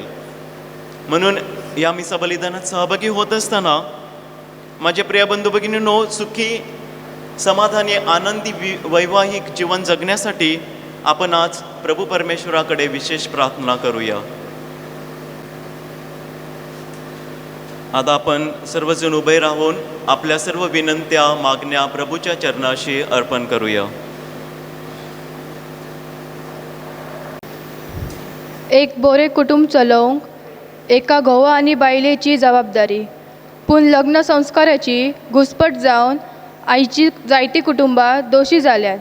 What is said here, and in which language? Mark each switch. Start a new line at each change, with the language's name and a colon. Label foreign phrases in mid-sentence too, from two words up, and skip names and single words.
Marathi: म्हणून या मिसा बलिदानात सहभागी होत असताना माझे प्रिय बंधू भगिनींनो, सुखी, समाधानी, आनंदी वैवाहिक जीवन जगण्यासाठी आपण आज प्रभू परमेश्वराकडे विशेष प्रार्थना करूया. आता आपण सर्वजण उभे राहून आपल्या सर्व विनंत्या, मागण्या प्रभूच्या चरणाशी अर्पण करूया.
Konkani: एक बोरे कुटुंब चलोवंक एका घोवा आनी बायलेची जबाबदारी. पूण लग्न संस्काराची घुसपट जावन आयची जायतीं कुटुंबां दोशी जाल्यात.